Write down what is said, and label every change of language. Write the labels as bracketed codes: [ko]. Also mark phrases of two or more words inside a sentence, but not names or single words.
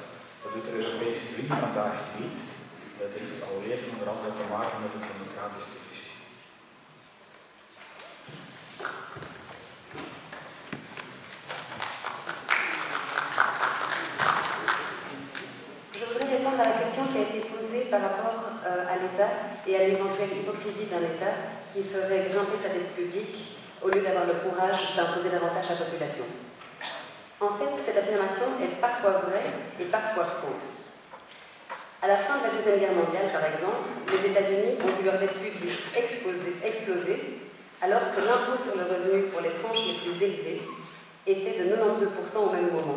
[nl] Dat doet de Europese Unie vandaag niet. Dat heeft alweer onder andere te maken met het democratisch deficit. [fr] Je voudrais répondre à la question qui a été posée par rapport à l'État et à l'éventuelle hypocrisie d'un État qui ferait grimper sa dette publique au lieu d'avoir le courage d'imposer davantage à la population. En fait, cette affirmation est parfois vraie et parfois fausse. À la fin de la Deuxième Guerre mondiale, par exemple, les États-Unis ont vu leur dette publique exploser, alors que l'impôt sur le revenu pour les tranches les plus élevées était de 92% au même moment.